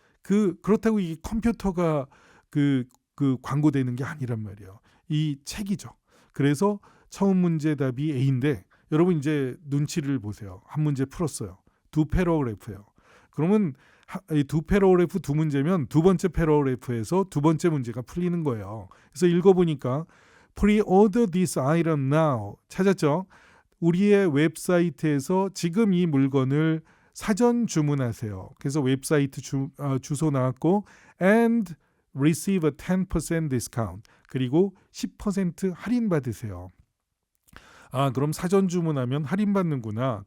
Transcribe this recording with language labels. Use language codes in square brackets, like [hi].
[ko] 그렇다고 이 컴퓨터가 그 광고되는 게 아니란 말이에요. 이 책이죠. 그래서 처음 문제 답이 A인데 여러분 이제 눈치를 보세요. 한 문제 풀었어요. 2패러그래프예요. 그러면 이 2패러그래프 2문제면 두 번째 패러그래프에서 두 번째 문제가 풀리는 거예요. 그래서 읽어보니까 [en] Pre-order this item now. [ko] 찾았죠? 우리의 웹사이트에서 지금 이 물건을 사전 주문하세요. 그래서 웹사이트 주소 나왔고 [en] and receive a 10% discount. [ko] 그리고 10% 할인 받으세요. 그럼 사전 주문하면 할인받는구나.